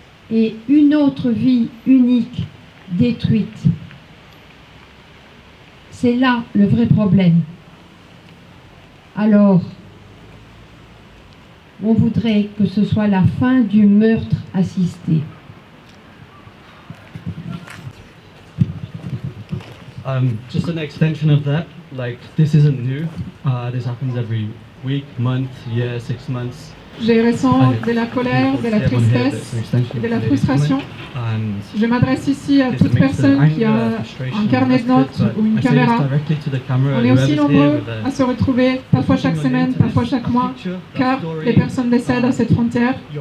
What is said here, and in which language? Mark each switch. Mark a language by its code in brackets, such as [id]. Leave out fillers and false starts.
[fr] Et une autre vie unique détruite. C'est là le vrai problème. Alors, on voudrait que ce soit la fin du meurtre assisté. [en] Just an extension of that, like this isn't new. This happens every week, month, year, 6 months. [fr] Je ressens de la colère, de la tristesse et de la frustration. Je m'adresse ici à toute personne qui a un carnet de notes ou une caméra. On est aussi nombreux à se retrouver, parfois chaque semaine, parfois chaque mois, car les personnes décèdent à cette frontière.